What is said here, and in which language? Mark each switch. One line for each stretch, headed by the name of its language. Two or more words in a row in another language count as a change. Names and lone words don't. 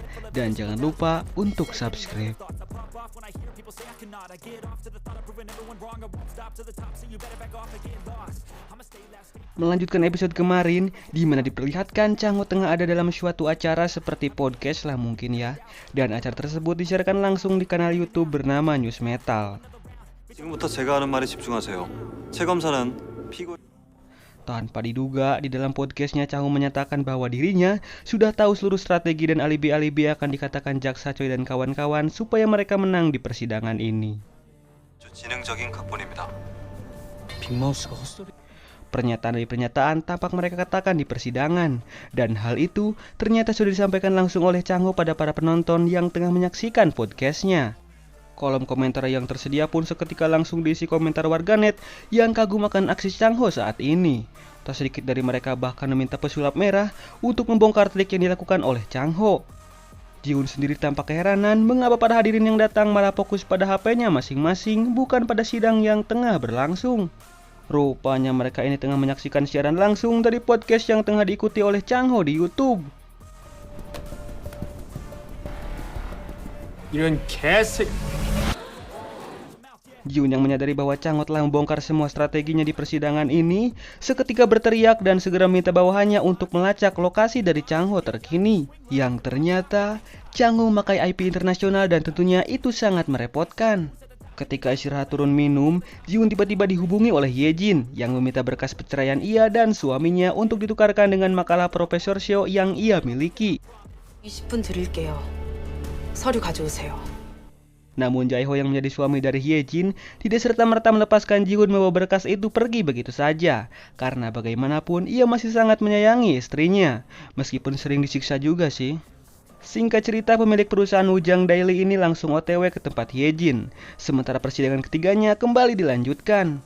Indonesian: Dan jangan lupa untuk subscribe. Melanjutkan episode kemarin, di mana diperlihatkan Changho tengah ada dalam suatu acara seperti podcast lah mungkin ya. Dan acara tersebut disiarkan langsung di kanal YouTube bernama News Metal.
Korean: 지금부터 제가 하는 말에 집중하세요. 최 검사는 피고
Indonesian: Tanpa diduga, di dalam podcastnya Changho menyatakan bahwa dirinya sudah tahu seluruh strategi dan alibi-alibi akan dikatakan Jaksa Choi dan kawan-kawan supaya mereka menang di persidangan ini.
Korean: 지능적인 각본입니다. 빅마우스가 헛소리.
Indonesian: Pernyataan demi pernyataan tampak mereka katakan di persidangan. Dan hal itu ternyata sudah disampaikan langsung oleh Changho pada para penonton yang tengah menyaksikan podcastnya. Kolom komentar yang tersedia pun seketika langsung diisi komentar warganet yang kagum akan aksi Changho saat ini. Tak sedikit dari mereka bahkan meminta pesulap merah untuk membongkar trik yang dilakukan oleh Changho. Jihoon sendiri tampak keheranan mengapa para hadirin yang datang malah fokus pada HP-nya masing-masing, bukan pada sidang yang tengah berlangsung. Rupanya mereka ini tengah menyaksikan siaran langsung dari podcast yang tengah diikuti oleh Changho di YouTube.
Korean: 이런 개새.
Indonesian: Jihoon yang menyadari bahwa Changho telah membongkar semua strateginya di persidangan ini, seketika berteriak dan segera minta bawahannya untuk melacak lokasi dari Changho terkini. Yang ternyata Changho memakai IP internasional dan tentunya itu sangat merepotkan. Ketika istirahat turun minum, Jihoon tiba-tiba dihubungi oleh Yejin yang meminta berkas perceraian ia dan suaminya untuk ditukarkan dengan makalah Profesor Seo yang ia miliki.
Korean: 20분 드릴게요. 서류 가져오세요.
Indonesian: Namun Jaeho yang menjadi suami dari Yejin tidak serta-merta melepaskan Jihoon membawa berkas itu pergi begitu saja. Karena bagaimanapun ia masih sangat menyayangi istrinya, meskipun sering disiksa juga sih. Singkat cerita, pemilik perusahaan Ujang Daily ini langsung OTW ke tempat Yejin, sementara persidangan ketiganya kembali dilanjutkan.